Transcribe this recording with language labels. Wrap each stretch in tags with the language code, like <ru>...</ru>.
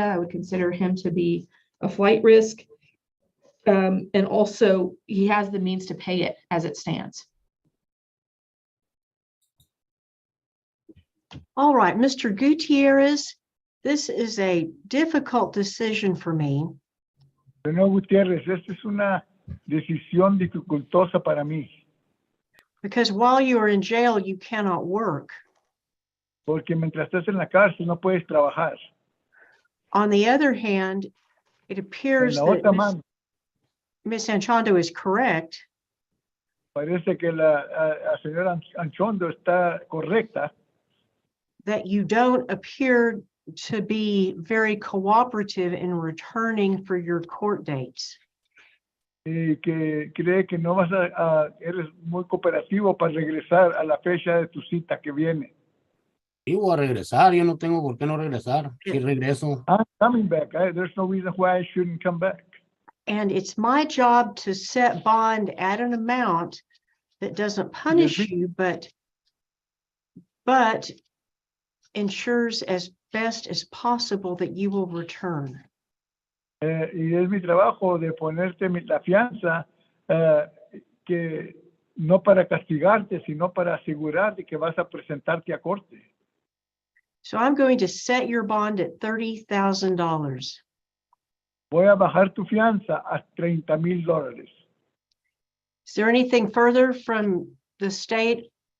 <en>I would consider him to be a flight risk. And also he has the means to pay it as it stands. All right, Mr. Gutierrez, this is a difficult decision for me.</en> <es>Señor Gutiérrez, esta es una decisión dificultosa para mí.</es> <en>Because while you are in jail, you cannot work.</en> <es>Porque mientras estás en la cárcel no puedes trabajar.</es> <en>On the other hand, it appears</en> <es>En la</es> <en>that</en> <es>otra mano,</es> <en>Ms. Anchondo is correct</en> <es>parece que la señora Anchondo está correcta,</es> <en>that you don't appear to be very cooperative in returning for your court dates.</en> <es>que cree que no vas eres muy cooperativo para regresar a la fecha de tu cita que viene. Sí, voy a regresar. Yo no tengo por qué no regresar. Sí, regreso.</es> <en>I'm coming back. There's no reason why I shouldn't come back. And it's my job to set bond at an amount that doesn't punish you, but ensures as best as possible that you will return.</en> <es>Y es mi trabajo de ponerte la fianza, que no para castigarte, sino para asegurarte que vas a presentarte a corte.</es> <en>So I'm going to set your bond at $30,000.</en> <es>Voy a bajar tu fianza a $30,000.</es> <en>Is there anything further from the state,</en>